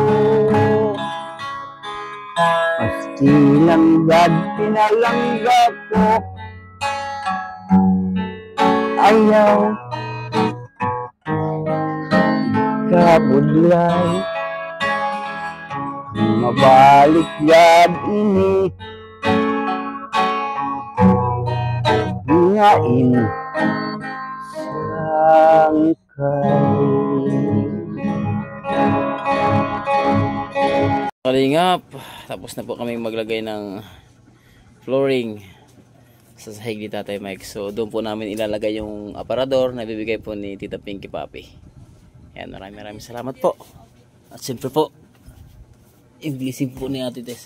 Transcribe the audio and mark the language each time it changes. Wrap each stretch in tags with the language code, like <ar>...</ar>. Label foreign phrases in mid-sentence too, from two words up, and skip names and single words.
<war>Pastilang gad pinalanggap ko, ayaw kabudlay, mabalik gad ini ngain sangkay.</war> <tl>kalingap, tapos na po kami maglagay ng flooring sa sahig ni Tatay Mike. So doon po namin ilalagay yung aparador na bibigay po ni Tita Pinky Papi. Yan, maraming salamat po. At siyempre po, yung blessing po ni Ate Tess.</tl>